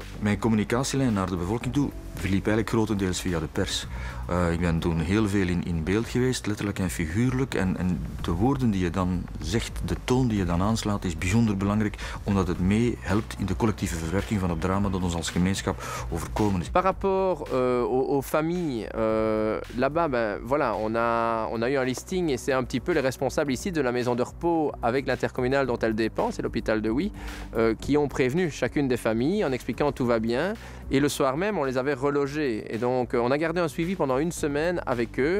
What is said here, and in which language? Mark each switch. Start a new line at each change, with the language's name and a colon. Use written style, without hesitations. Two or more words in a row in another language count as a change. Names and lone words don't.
Dutch: Mijn communicatielijn naar de bevolking toe verliep eigenlijk grotendeels via de pers. Ik ben toen heel veel in beeld geweest, letterlijk en figuurlijk. En de woorden die je dan zegt, de toon die je dan aanslaat, is bijzonder belangrijk, omdat het meehelpt in de collectieve verwerking van het drama dat ons als gemeenschap overkomen is.
French: Par rapport aux familles, là-bas, ben, voilà, on a eu un listing et c'est un petit peu les responsables ici de la maison de repos avec l'intercommunale dont elle dépend, c'est l'hôpital de Huy, qui ont prévenu chacune des familles en expliquant tout va bien. Et le soir même, on les avait relogés. Et donc, on a gardé un suivi pendant une semaine avec eux.